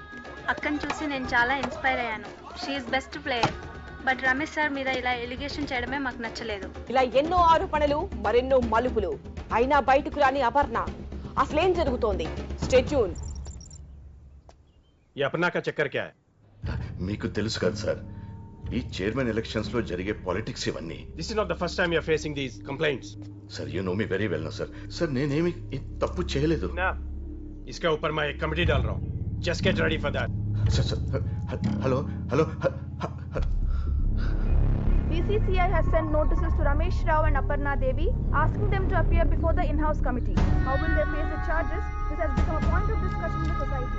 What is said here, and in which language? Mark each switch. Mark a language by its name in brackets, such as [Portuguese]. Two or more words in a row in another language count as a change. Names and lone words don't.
[Telugu] అక్కని చూసి నేను చాలా ఇన్స్పైర్ అయ్యాను. [English] she is best player. [Telugu] బట్ రమేష్ సార్ మీద ఇలా ఎలిగేషన్ చేయడమే మాకు నచ్చలేదు. ఇలా ఎన్నో ఆరోపణలు, మరెన్నో మలుపులు. అయినా బయటకు రాని అపర్ణ. అసలేం జరుగుతోంది? [English] stay tune. [Hindi] ఈ अपर्णा का चक्कर क्या है? [Telugu] మీకు తెలుసు కదా సార్, ఈ చైర్మన్ ఎలక్షన్స్ లో జరిగే పాలిటిక్స్ ఇవన్నీ. [English] this is not the first time you are facing these complaints. sir you know me very well no sir. సార్ [Telugu] నేనేమి తప్పు చేయలేదు. [Hindi] इसके ऊपर मैं एक कमेटी डाल रहा हूँ. [English] Just get ready for that. hello hello. BCCI has sent notices to Ramesh Rao and Aparna Devi asking them to appear before the in-house committee. How will they face the charges? This has become a point of discussion in the society.